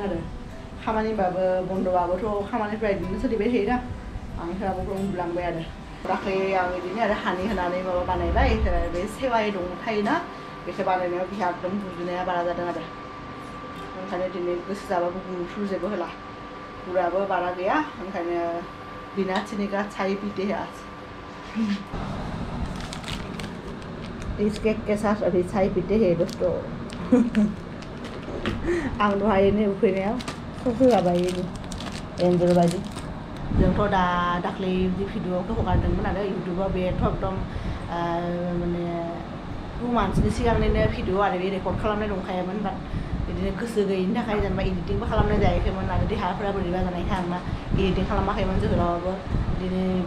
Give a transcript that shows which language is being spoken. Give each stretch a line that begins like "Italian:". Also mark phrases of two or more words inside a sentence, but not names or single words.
Bodo: आरो खामानिबाबो बन्द'बाबोथ' खामानिफ्रा बिदिनो सोलिबाय थायोना आं खोनाबाबो उन्दुलांबाय आरो दाख्लै आं बिदिनो आरो हानि होनानै माबा बानायबाय बे सेवाइ दं थायोना बेखौ बानायनायाव बिहा एकदम गुजुनाया बारा जादों आरो ओंखायनो दिनै गोसो जाबाबो गुफ्रुजोबो होला गुराबो बारा गैया ओंखायनो
Hindi: बिना चिनी का चाय पीते हैं आज इस केक के साथ अभी चाय पीते हैं दोस्तों
Bodo: आं दहायनो उखैनायाव होआबाय एन्जर बायदि जोंथ' दाख्लै भिडिअखौ हगारदोंमोन आरो इउटुबाव बेथ' एकदम माने 2 मान्थसनि सिगांनिनो भिडिअ आरो बे रेकर्ड खालामनाय दंखायोमोन बाट बिदिनो गोसो गैयिनि थाखाय जेनेबा एडिटिंबो खालामनाय जायाखैमोन आरो देहाफोरा बोरैबा जानायखाय आं मा एडिटिं खालामाखैमोन जोहोलावाबो दिनै बे